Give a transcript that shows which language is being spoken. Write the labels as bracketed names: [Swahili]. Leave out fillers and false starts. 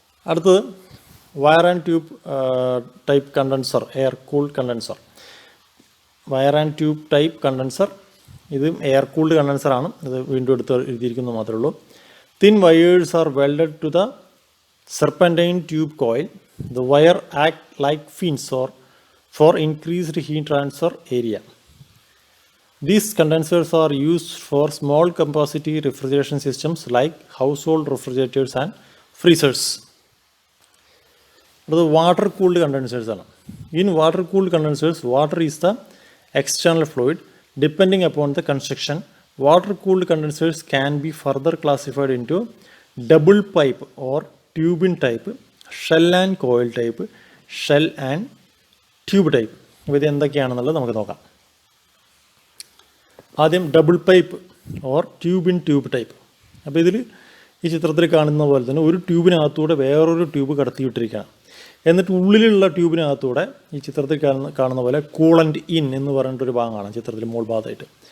[Malayalam] അടുത്തത് wire and tube type condenser, air cooled condenser. Wire and tube type condenser, ഇത് air cooled കണ്ടൻസറാണ്. ഇത് വീണ്ടും എഴുതിയിരിക്കുന്നത് മാത്രമേ ഉള്ളൂ. [English] Thin wires are welded to the serpentine tube coil. The wire act like fins for increased heat transfer area. These condensers are used for small capacity refrigeration systems like household refrigerators and freezers. [Malayalam] അടുത്തത് water cooled condensers ആണ്. [English] In water cooled condensers water is the external fluid. Depending upon the construction, water cooled condensers can be further classified into double pipe or tube-in type, shell and coil type, shell and tube type. [Malayalam] ഇത് എന്തൊക്കെയാണെന്നുള്ളത് നമുക്ക് നോക്കാം. ആദ്യം double pipe or tube in tube type. അപ്പോൾ ഇതിൽ ഈ ചിത്രത്തിൽ കാണുന്ന പോലെ തന്നെ ഒരു ട്യൂബിനകത്തൂടെ വേറൊരു ട്യൂബ് കടത്തിവിട്ടിരിക്കുകയാണ്. എന്നിട്ട് ഉള്ളിലുള്ള ട്യൂബിനകത്തൂടെ ഈ ചിത്രത്തിൽ കാണുന്ന പോലെ കൂളൻ്റ് ഇൻ എന്ന് പറഞ്ഞിട്ടൊരു ഭാഗമാണ് ചിത്രത്തിൽ മുകൾ ഭാഗത്തായിട്ട്.